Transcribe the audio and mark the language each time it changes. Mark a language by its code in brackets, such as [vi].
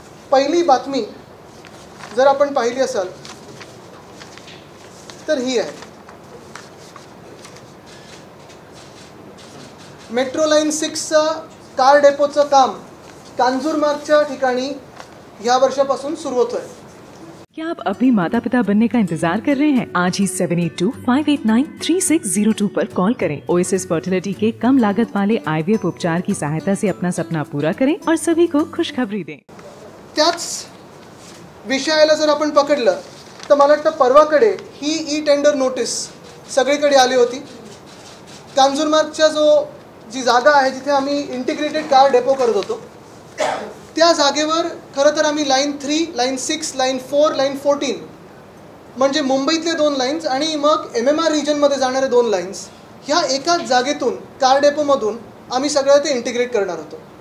[mr] पहिली बातमी जर आपण पाहिली असाल तर ही आहे. मेट्रो लाईन 6चं कार डेपोचं काम कांजूरमार्गच्या ठिकाणी ह्या वर्षापासून सुरू होतोय. [hi] क्या आप अभी माता पिता बनने का इंतजार कर रहे हैं? आज ही 7825893602 पर कॉल करें. ओएसिस फर्टिलिटी के कम लागत वाले IVF उपचार की सहायता से अपना सपना पूरा करें और सभी को खुशखबरी दें. [mr] त्याच विषयाला जर आपण पकडलं तर मला वाटतं परवाकडे ही टेंडर नोटीस सगळीकडे आली होती. कांजूरमार्गच्या जी जागा आहे जिथे आम्ही इंटिग्रेटेड कार डेपो करत होतो त्या जागेवर खरं तर आम्ही लाईन 3, लाईन 6, लाईन 4, लाईन 14 म्हणजे मुंबईतले 2 लाईन्स आणि मग MMR रिजनमध्ये जाणारे 2 लाईन्स ह्या एकाच जागेतून कार डेपोमधून आम्ही सगळं ते इंटिग्रेट करणार होतो.